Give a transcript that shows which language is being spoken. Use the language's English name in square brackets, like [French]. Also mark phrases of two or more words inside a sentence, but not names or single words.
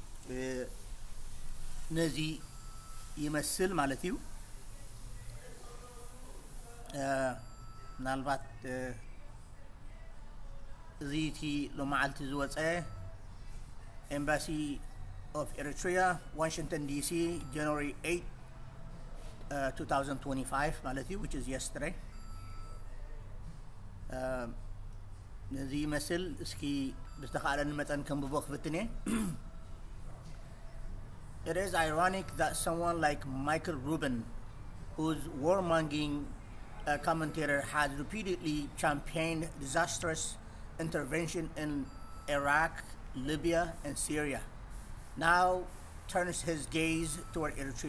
[Tigrinya] ነዚ ይመስል ማለት እዩ ምናልባት እዚ እቲ ሎመዓልቲ ዝወፀ ኤምባሲ [English] of Eritrea, [Tigrinya] Washington DC, January 8, [English] 2025 [Tigrinya] ማለት እዩ [English] which is yesterday [Tigrinya] ነዚ ይመስል እስኪ ብዝተኻእለኒ መጠን ከንብቦ ክፍትኔ [English] It is ironic that someone like Michael Rubin, whose warmongering commentator has repeatedly championed disastrous intervention in Iraq, Libya, and Syria, now turns his gaze toward Eritrea.